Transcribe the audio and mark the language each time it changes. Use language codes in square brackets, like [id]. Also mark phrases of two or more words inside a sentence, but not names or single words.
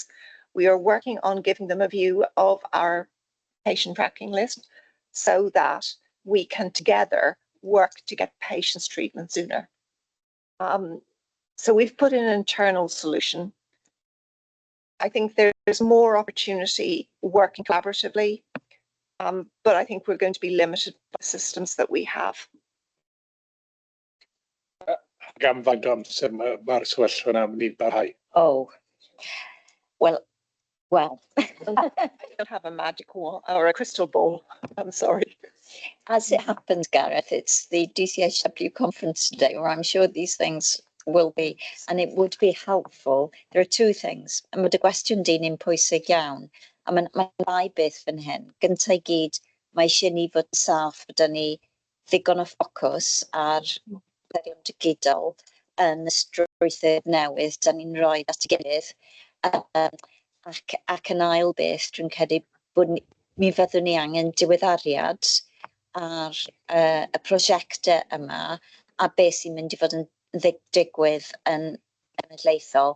[en] We are working on giving them a view of our patient tracking list so that we can together work to get patients treatment sooner. So we've put in an internal solution. I think there's more opportunity working collaboratively, but I think we're going to be limited by systems that we have. [cy] Gan faint o amser mae'r sefyllfa yna'n mynd i barhau? [en] Oh, Well, I don't have a magic wall or a crystal ball. I'm sorry. as it happens, Gareth, it's the DCHW conference today, where I'm sure these things will be, and it would be helpful. There are two things, and [cy] mae dy gwestiwn di'n un pwysig iawn, a mae'n ddau beth fan hyn. Gynta I gyd, mae eisiau ni fod saff, bod ni ddigon o ffocws ar dderion digidol yn y strwythur newydd, da ni'n rhoi at ei gilydd. Ac yn ail beth, dwi'n credu bod mi fyddwn ni angen diweddariad ar y prosiectau yma a beth sy'n mynd I fod yn digwydd yn genedlaethol.